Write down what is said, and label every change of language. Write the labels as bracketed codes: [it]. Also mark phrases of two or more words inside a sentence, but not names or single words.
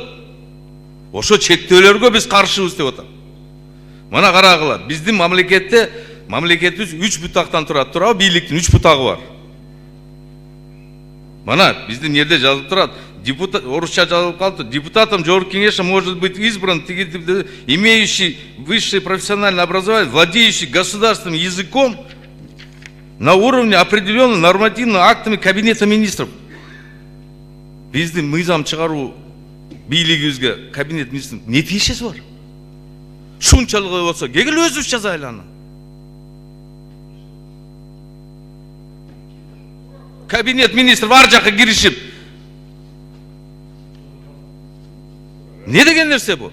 [ky] Ошо чектөөлөргө биз каршыбыз деп атам. Мына карагыла, биздин мамлекетибиз 3 бутактан турат, туурабы? Бийликтин 3 бутагы бар. Мына биздин жерде жазылып турат, депутат, орусча жазылып калды, [ru] депутатом Жогорку Кеңеша может быть избран, имеющий высшее профессиональное образование, владеющий государственным языком на уровне определенных нормативными актами Кабинета министров. [ky] Биздин мыйзам чыгаруу бийлигибизге Кабинет министров не тиешеси бар? Шунчалык болсо, кегил өзүбүз жазайлы аны. Кабинет министров ар жакка киришип, не деген нерсе бу?